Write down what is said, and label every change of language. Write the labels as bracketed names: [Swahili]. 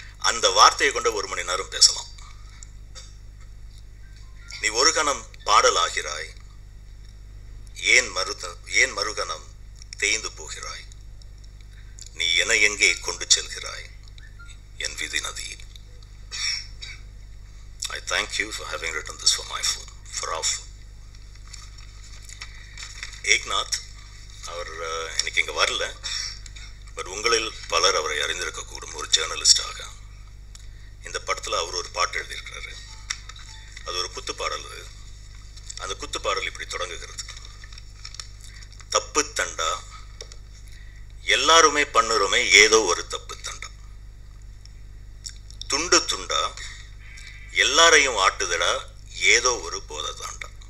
[Tamil] அந்த வார்த்தையை கொண்டு 1 மணி நேரம் பேசலாம். நீ ஒரு கணம் பாடலாகிறாய், ஏன் மறுகணம் தேய்ந்து போகிறாய், நீ என்னை எங்கே கொண்டு செல்கிறாய், என் விதி நதியே. [English] I thank you for having written this for my phone, for our phone. [Tamil] Eknath அவர் இன்னைக்கு இங்கே வரல, பட் உங்களில் பலர் அவரை அறிந்திருக்கக்கூடும் ஒரு ஜேர்னலிஸ்டாக. இந்த படத்தில் அவர் ஒரு பாட்டு எழுதியிருக்கிறாரு. அது ஒரு குத்துப்பாடல். அந்த குத்துப்பாடல் இப்படி தொடங்குகிறது. தப்பு தண்டா எல்லாருமே பண்ணுறோமே ஏதோ ஒரு தப்பு தண்டா, துண்டு துண்டா எல்லாரையும் ஆட்டுதடா ஏதோ ஒரு போதை தாண்டா.